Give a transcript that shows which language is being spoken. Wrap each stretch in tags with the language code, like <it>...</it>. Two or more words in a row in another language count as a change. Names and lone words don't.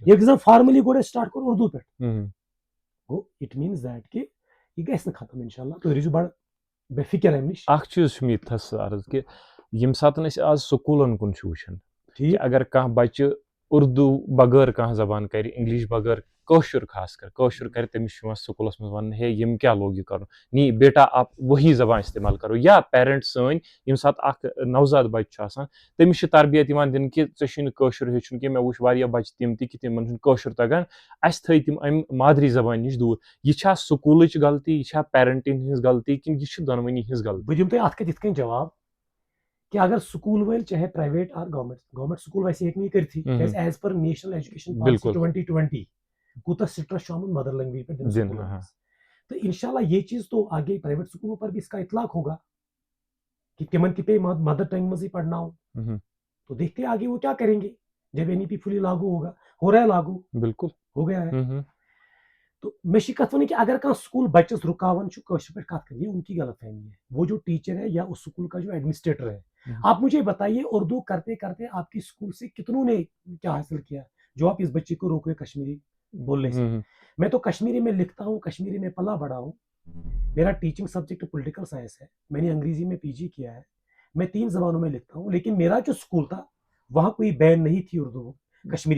<ks>ییٚلہِ زن فارملی گۄڈٕ أسۍ سٹارٹ کوٚر اردوٗ پٮ۪ٹھ. گوٚو</ks> <en>it means that</en> <ks>کہِ یہِ گژھِ نہٕ ختم انشاء اللہ. تُہۍ روٗزِو بڑٕ بے فِکر امہِ نِش. اکھ چیٖز چھُ مےٚ ییٚتھس عرض کہِ ییٚمہِ ساتہٕ أسۍ آز سکوٗلن کُن چھِ وٕچھان کہِ اگر کانٛہہ بچہِ اردوٗ بغٲر کانٛہہ زبان کرِ، انگلش بغٲر، کٲشُر خاص کر کٲشُر کرِ، تٔمِس چھُ یِوان سکوٗلس منٛز وننہٕ ہے یِم کیٛاہ لوگ یہِ کرُن،</ks> <ur>نی بیٹا آپ وہی زبان استعمال کرو.</ur> <ks>یا پیرنٹ سٲنۍ ییٚمہِ ساتہٕ اکھ نوزاد بچہِ چھُ آسان تٔمِس چھِ تربیت یِوان دِنہٕ کہِ ژےٚ چھُے نہٕ کٲشُر ہیٚچھُن کینٛہہ. مےٚ وٕچھ واریاہ بچہِ تِم تہِ کہِ تِمن چھُنہٕ کٲشُر تگان، اسہِ تھٲے تِم امہِ مادری زبانہِ نِش دوٗر. یہِ چھا سکوٗلٕچ غلطی، یہِ چھا پیرنٹن ہٕنٛز غلطی، کِنہٕ یہِ چھِ دۄنوٕنی ہٕنٛز غلطی؟ بہٕ دِمہٕ تۄہہِ اتھ کتھ یِتھ کٔنۍ جواب کہ اگر سکوٗل وٲلۍ چاہے</ks> <en>private or government school</en> <ks>ویسے ہیٚکہِ نہٕ یہِ کٔرتھٕے کیازِ</ks> <en>as per National Education Policy</en> <ks>2020 کوتا سٹرس چھُ آمُت</ks> <en>mother language</en> <ks>پہ دن دن سکولن</ks> <ur>ہاں منٛز تو انشاءاللہ یہ چیز تو آگے پرائیویٹ سکولوں پر بھی اس کا اطلاق ہوگا کہ</ur> <ks>تمن تہ</ks> <ur>پہ</ur> <en>mother tongue</en> <ur>منٛزٕے پڑھناؤ تو دیکھتے ہیں آگے وہ کیا کریں گے جب این ای پی فلی لاگو ہوگا ہو رہا ہے لاگو بالکل ہو گیا ہے تو</ur> <ks>میں چھ کت ونان کہ اگر کانٛہہ سکول بچس رکاوان چھُ کٲشر پٲٹھۍ کتھ کران</ks> <ur>یہ ان کی غلط فہمی ہے وہ جو ٹیچر ہے یا اس سکول کا جو ایڈمنسٹریٹر ہے آپ مجھے بتائیے اردو کرتے کرتے آپ کی سکول سے کتنوں نے کیا حاصل کیا جو آپ اس بچے کو روکے کشمیری بولنے سے میں تو کشمیری میں لکھتا ہوں کشمیری میں پلا بڑا ہوں میرا</ur> <en>teaching subject political science</en> <ur>ہے میں نے انگریزی میں پی جی کیا ہے میں 3 زبانوں میں لکھتا ہوں لیکن میرا جو سکول تھا وہاں کوئی بین نہیں تھی اردو کشمیری</ur>